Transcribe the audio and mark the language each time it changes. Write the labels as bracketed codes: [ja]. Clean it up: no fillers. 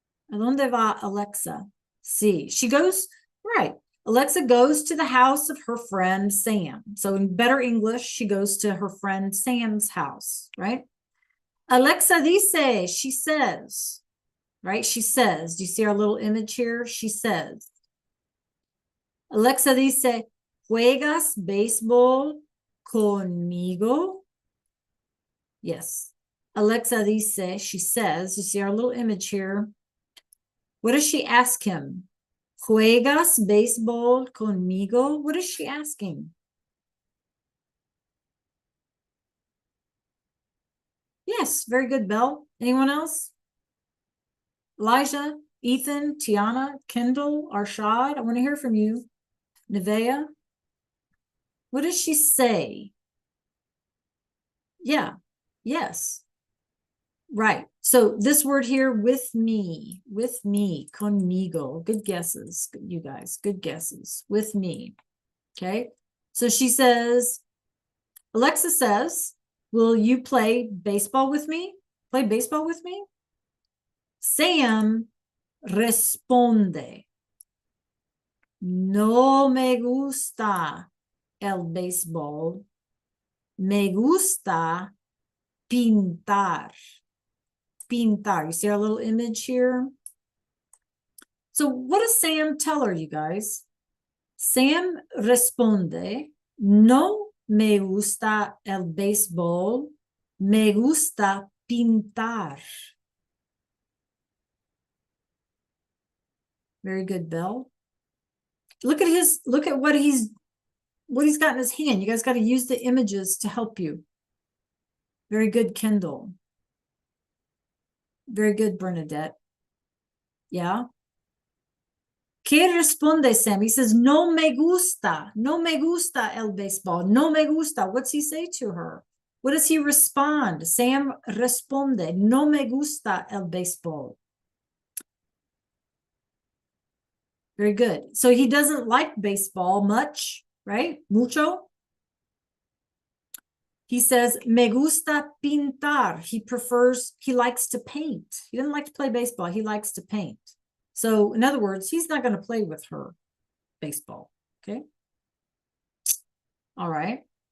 [es] ¿A dónde va Alexa? [en] See, she goes, right. Alexa goes to the house of her friend Sam. So in better English, she goes to her friend Sam's house, right? [es] Alexa dice, [en] she says, right? She says, do you see our little image here? She says. [es] Alexa dice, ¿juegas béisbol conmigo? [en] Yes. [es] Alexa dice, [en] she says, you see our little image here. What does she ask him? [es] ¿Juegas béisbol conmigo? [en] What is she asking? Yes, very good, Belle. Anyone else? Elijah, Ethan, Tiana, Kendall, Arshad, I want to hear from you. Nevea, what does she say? Yeah, yes. Right. So this word here, with me, conmigo. Good guesses, you guys. Good guesses. With me. Okay. So she says, Alexa says, will you play baseball with me? Play baseball with me? [es] Sam responde, no me gusta el béisbol. Me gusta pintar. [en] Pintar. You see our little image here? So what does Sam tell her, you guys? [es] Sam responde, no me gusta el béisbol, me gusta pintar. [en] Very good, Belle. Look at what he's got in his hand. You guys got to use the images to help you. Very good, Kendall. Very good, Bernadette. Yeah. [es] ¿Qué responde Sam? [en] He says, [es] no me gusta el béisbol. No me gusta. [en] What's he say to her? What does he respond? [es] Sam responde, no me gusta el béisbol. [en] Very good. So he doesn't like baseball much, right? Mucho. He says, [es] me gusta pintar. [en] He likes to paint. He doesn't like to play baseball. He likes to paint. So in other words, he's not going to play with her baseball. Okay. All right.